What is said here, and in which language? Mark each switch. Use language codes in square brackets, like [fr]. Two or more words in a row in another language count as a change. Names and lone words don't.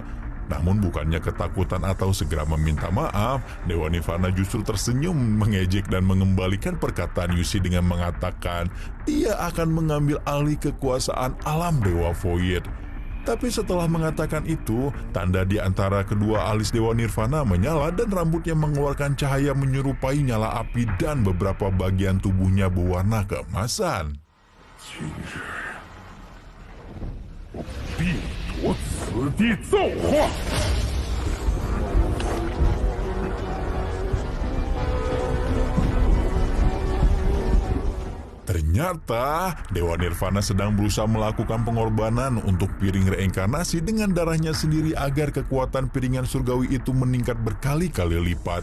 [id] Namun bukannya ketakutan atau segera meminta maaf, Dewa Nirvana justru tersenyum, mengejek dan mengembalikan perkataan UC dengan mengatakan dia akan mengambil alih kekuasaan alam Dewa Void. Tapi setelah mengatakan itu, tanda di antara kedua alis Dewa Nirvana menyala dan rambutnya mengeluarkan cahaya menyerupai nyala api dan beberapa bagian tubuhnya berwarna keemasan. [zh] 今日我必夺此地造化！ [id] Ternyata Dewa Nirvana sedang berusaha melakukan pengorbanan untuk piring reinkarnasi dengan darahnya sendiri agar kekuatan piringan surgawi itu meningkat berkali-kali lipat.